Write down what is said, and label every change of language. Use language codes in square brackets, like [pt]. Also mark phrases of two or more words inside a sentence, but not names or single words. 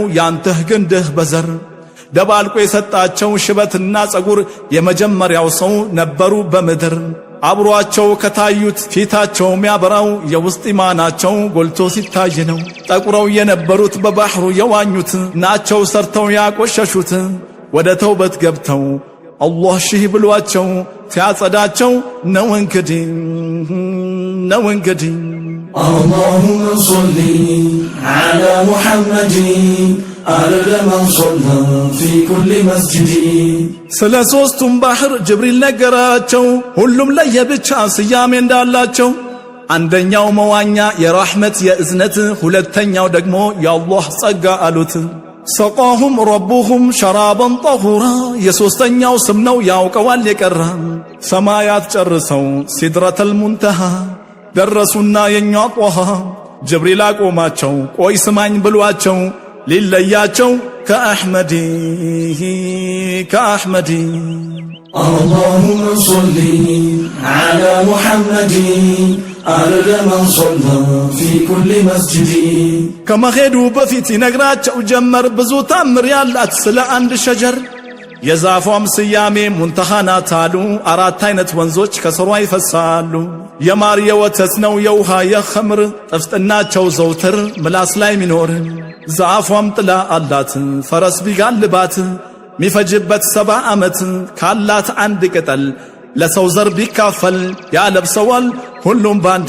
[am] ያንተህ ግንድህ በዘር ደባልቆ የሰጣቸው ሽበትና ጸጉር የመጀመሪያው ሰው ነበሩ በምድር አብሯቸው ከታዩት ፊታቸው የሚያበራው የውስጥ ኢማናቸው ጎልቶ ሲታይ ነው ጠቁረው የነበሩት በባህሩ የዋኙት ናቸው ሰርተው ያቆሸሹት ወደ ተውበት ገብተው አላህ ሺህ ብሏቸው ሲያጸዳቸው ነው እንግዲህ [ar] اللهم صل على محمد عدد من صلى في كل مسجد [am] ስለ ሶስቱም ባህር ጅብሪል ነገራቸው ሁሉም ለየብቻ ስያሜ እንዳላቸው አንደኛው መዋኛ የራህመት የእዝነት ሁለተኛው ደግሞ የአላህ ጸጋ አሉት ሰቃሁም ረቡሁም ሸራበን ጠሁራ የሶስተኛው ስም ነው ያውቀዋል የቀራ ሰማያት ጨርሰው ሲድረተል ሙንተሃ ደረሱና የኛ ጧሃ ጅብሪል አቆማቸው ቆይ ስማኝ ብሏቸው ሊለያቸው ከአሕመዲ [ar] اللهم صل على محمد عدد من صلى في كل مسجد [am] ከመሄዱ በፊት ይነግራቸው ጀመር ብዙ ታምር ያላት ስለ አንድ ሸጀር የዛፏም ስያሜ ሙንተሃ ናት አሉ አራት አይነት ወንዞች ከስሯ ይፈሳሉ የማር የወተት ነው የውሃ የኸምር ጥፍጥናቸው ዘውትር ምላስ ላይ ሚኖር ዛፏም ጥላ አላት ፈረስ ቢጋልባት ሚፈጅበት 70 ዓመት ካላት አንድ ቅጠል ለሰው ዘር ቢካፈል ያለብሰዋል ሁሉም